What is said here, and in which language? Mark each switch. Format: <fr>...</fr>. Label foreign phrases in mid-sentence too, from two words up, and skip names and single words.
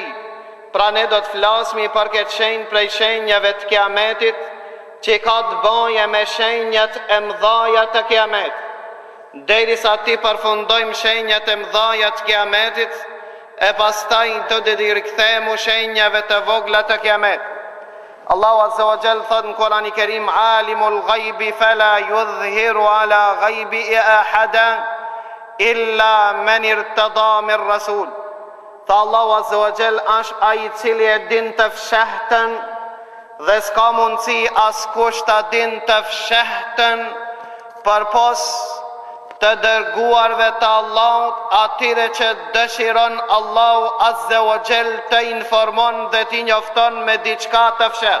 <sq>Pra ne do të flasmi për këtë shenjë prej shenjave të Kiametit që ka të bëjë me shenjat e mëdhaja të Kiametit. Derisa ti përfundojmë shenjat e mëdhaja të Kiametit, e pastaj do të rikthehemi shenjave të vogla të Kiametit.</sq> <ar>الله عز وجل</ar> <sq>thot në Kur'anin e Kerim:</sq> <ar>"عالم الغيب فلا يظهر على غيبه أحدا إلا من ارتضى من رسول."</ar> <sq>Tha</sq> <ar>الله عز وجل</ar> <sq>është ai I cili e din të fshehtën dhe s'ka mundësi askush ta din të fshehtën përpos të dërguarve të Allahut, atyre që dëshiron</sq> <ar>الله عز وجل</ar> <sq>të informon dhe t'i njofton me diçka të fshet.</sq>